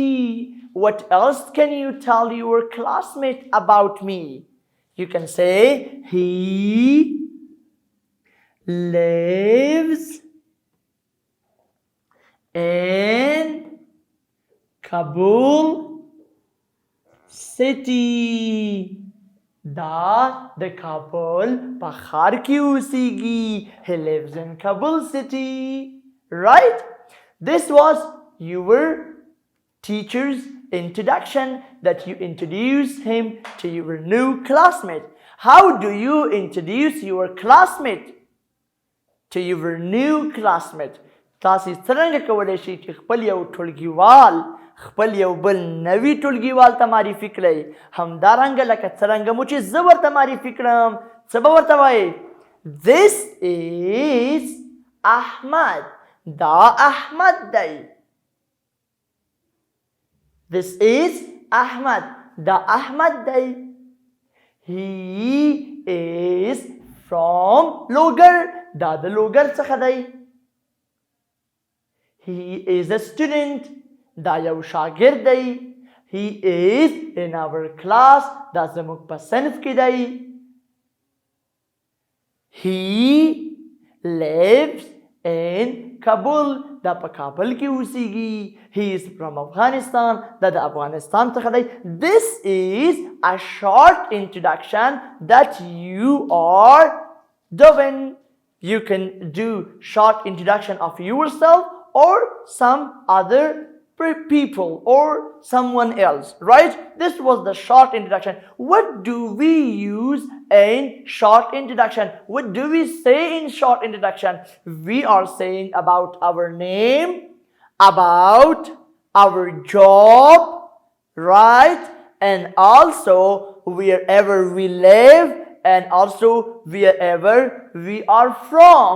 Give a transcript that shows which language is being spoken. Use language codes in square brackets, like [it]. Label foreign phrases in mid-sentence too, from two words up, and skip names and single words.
[en] tell your classmate about me you can say he lives in Kabul city [ps] دا د کابل په ښار کې اوسیږي [en] he lives in Kabul city right this was your teacher's introduction that you introduce him to your new classmate [ps] how do you introduce your classmate to your new classmate تاسې څرنګه کولی شئ چې خپل یو ټولګیوال خپل یو بل نوي ټولګیوال ته معرفي کړئ همدارنګه لکه څرنګه مو چې زه ورته معرفي کړم څه به ورته وایئ [en] this is احمد [ps] دا احمد دی [en] this is احمد [ps] دا احمد دی [en] he is from لوګر [ps] دا د لوګر څخه دی [en] he is a student [ps] دا یو شاګرد دی [en] he is in our class [ps] دا زموږ په صنف کې دی [en] he lives in Kabul [ps] دا په کابل کې اوسیږي [en] he is from Afghanistan [ps] دا د افغانستان څخه دی [en] this is a short introduction that you are doing you can do short introduction of yourself or some other people or someone else right this was the short introduction what do we use in short introduction what do we say in short introduction we are saying about our name about our job right and also wherever we live and also wherever we are from.